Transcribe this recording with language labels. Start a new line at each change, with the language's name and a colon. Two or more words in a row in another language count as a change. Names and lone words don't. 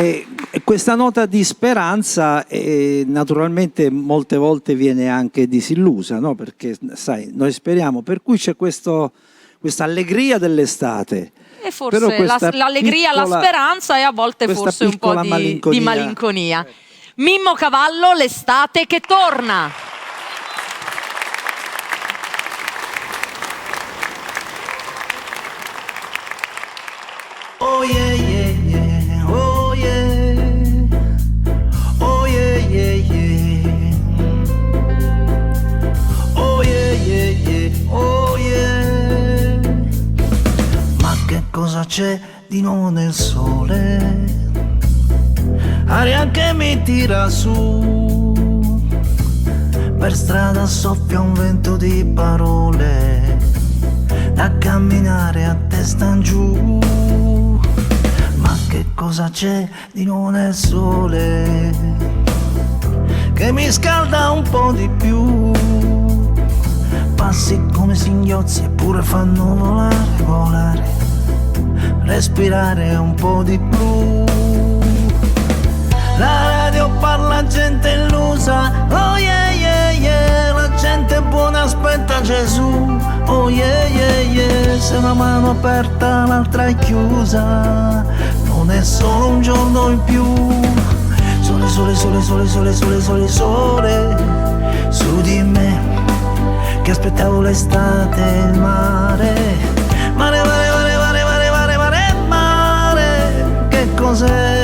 Italian: E questa nota di speranza naturalmente molte volte viene anche disillusa, no? Perché, sai, noi speriamo, per cui c'è questa allegria dell'estate. E forse l'allegria, la speranza e a volte forse un po' di malinconia. Mimmo Cavallo, l'estate che torna.
English: Oh yeah yeah yeah, oh yeah, oh yeah yeah yeah, oh yeah yeah yeah, oh yeah.
Italian: Ma che cosa c'è di nuovo nel sole? Aria che mi tira su, per strada soffia un vento di parole, da camminare a testa in giù. Ma che cosa c'è di nuovo nel sole, che mi scalda un po' di più? Passi come singhiozzi eppure fanno volare, volare, respirare un po' di blu. La radio parla, gente illusa,
English: oh yeah yeah yeah,
Italian: la gente buona aspetta Gesù,
English: oh yeah yeah yeah,
Italian: se una mano aperta l'altra è chiusa, non è solo un giorno in più. Sole, sole, sole, sole, sole, sole, sole, sole, su di me, che aspettavo l'estate e il mare, mare, mare, mare, mare, mare, mare, mare, mare, che cos'è?